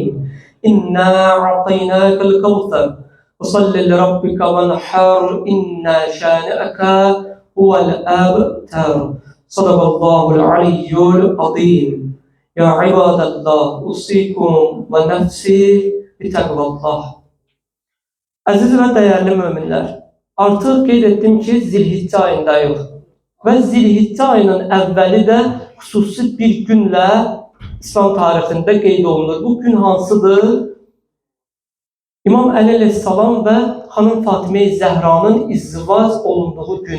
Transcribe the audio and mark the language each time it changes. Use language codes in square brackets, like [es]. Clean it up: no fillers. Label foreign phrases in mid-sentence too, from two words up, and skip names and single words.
[ar] إنا أعطيناك الكوثر فصل لربك وانحر إن شانئك هو الأبتر. صدق الله العلي العظيم. يا عباد الله، أوصيكم ونفسي بتقوى الله. [az] Əziz və dəyərli möminlər, artıq qeyd etdim ki, Zilhiccə ayındayıq və Zilhiccə ayının əvvəli də xüsusi bir günlə İslam tarixində qeyd olunur. Bu gün hansıdır? İmam Əli əleyhissalam və xanım Fatimə-i Zəhranın izdivac olunduğu gün.